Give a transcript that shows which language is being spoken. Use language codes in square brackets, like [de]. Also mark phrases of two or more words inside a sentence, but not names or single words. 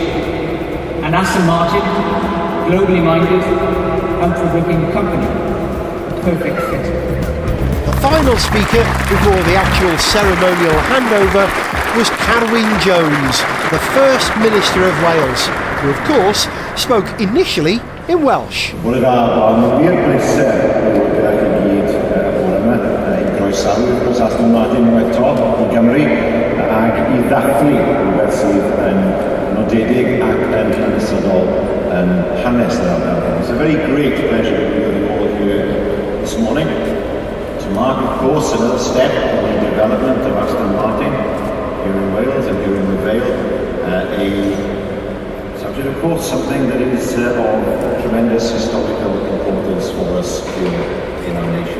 [en] And Aston Martin, globally minded, outward-looking company. A perfect fit. The final speaker before the actual ceremonial handover was Carwyn Jones, the First Minister of Wales, who of course spoke initially in Welsh. [cy] Bore da, wir bleser o Gareth I gyd o'r yma, i groesawu wrth gwrs Aston Martin eto i Gymru ac i ddathlu rhywbeth sydd yn nodedig ac yn hanesyddol yn hanes yr ardal. [en] It's a very great pleasure to be with you all here this morning to mark, of course, another step in the development of Aston Martin here in Wales and here in the Vale. Of course, something that is of tremendous historical importance for us here in our nation.